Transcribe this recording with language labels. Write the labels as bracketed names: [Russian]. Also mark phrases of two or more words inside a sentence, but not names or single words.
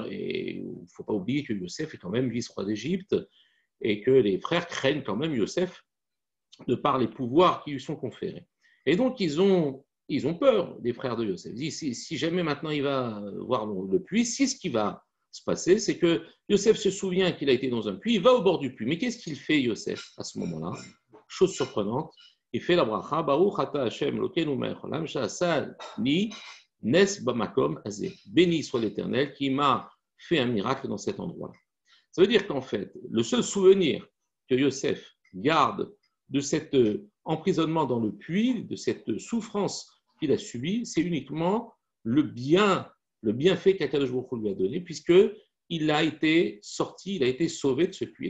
[French] Et il ne faut pas oublier que Yosef est quand même vice-roi d'Égypte et que les frères craignent quand même Yosef de par les pouvoirs qui lui sont conférés. Et donc, ils ont peur des frères de Yosef. Ils disent, si jamais maintenant il va voir le puits, si ce qui va se passer, c'est que Yosef se souvient qu'il a été dans un puits, il va au bord du puits. Mais qu'est-ce qu'il fait, Yosef, à ce moment-là? Chose surprenante, il fait la bracha, [Hebrew] ברוך אתה השם אלוקינו מלך העולם שעשה לי נס במקום הזה. [French] Béni soit l'Éternel qui m'a fait un miracle dans cet endroit-là. Ça veut dire qu'en fait, le seul souvenir que Yosef garde de cet emprisonnement dans le puits, de cette souffrance qu'il a subie, c'est uniquement le bienfait qu' [Hebrew] הקדוש ברוך הוא [French] lui a donné, puisqu'il a été sorti, il a été sauvé de ce puits.